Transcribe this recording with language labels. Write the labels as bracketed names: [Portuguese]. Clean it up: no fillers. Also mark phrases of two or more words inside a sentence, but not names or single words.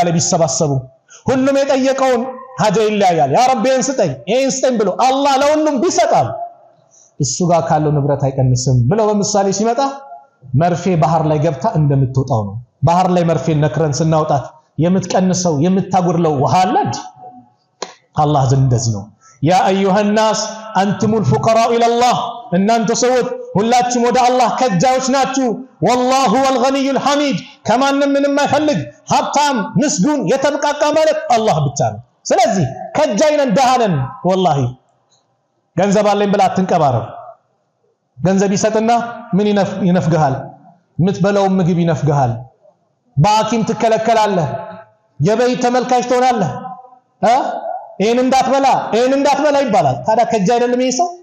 [Amharic] ላይ ቢሰባሰቡ ሁሉም የጠየቀውን ሀጃ ይለያያል። [Arabic] يا رب [Amharic] ይሄን ስጠኝ ብሎ አላህ ለሁሉም ቢሰጣል እሱ ጋር ካለው ንብረት አይቀንስም ብለው በምሳሌ ሲመጣ መርፌ ባህር ላይ ገብታ እንደምትወጣው ነው። ባህር ላይ መርፌ ነክረን ስናውጣት የምትቀንሰው የምታጎድለው ውሃ አለ። አላህ ዘንድ እንደዚህ ነው። ያ አዩሃ الناس [Arabic] أنتم الفقراء الى الله [Amharic] እናንተ ሰዎች ሁላችሁም ወደ አላህ ከጃዮች ናችሁ። [Arabic] والله هو الغني الحميد [Amharic] ከማንም ምንም አይፈልግ ሀብታም ምስጉን የተብቃቃ ማለት አላህ ብቻ ነው። ስለዚህ ከጃይነን ደሃነን ወላሂ ገንዘብ አለኝ ብላ አትንቀባረር። ገንዘብ ይሰጥና ምን ይነፍግሃል? የምትበላው ምግብ ይነፍግሃል። በሐኪም ትከለከላለህ። የበይ ተመልካች ትሆናለህ። ይሄን እንዳትበላ ይባላል። ታዲያ ከጃ አይደለም ይሄ ሰው?